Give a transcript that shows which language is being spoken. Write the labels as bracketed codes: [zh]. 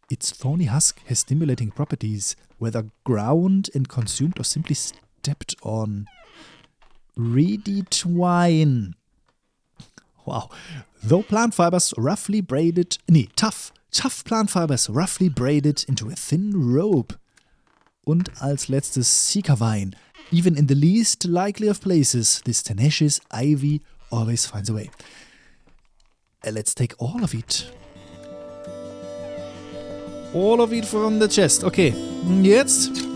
[en] Its thorny husk has stimulating properties, whether ground and consumed or simply stepped on. Reedy twine. Wow. Though plant fibers roughly braided... tough plant fibers roughly braided into a thin rope. [de] Und als letztes Seeker-Vine. [en] Even in the least likely of places, this tenacious ivy always finds a way. Let's take all of it. All of it from the chest. Okay, jetzt.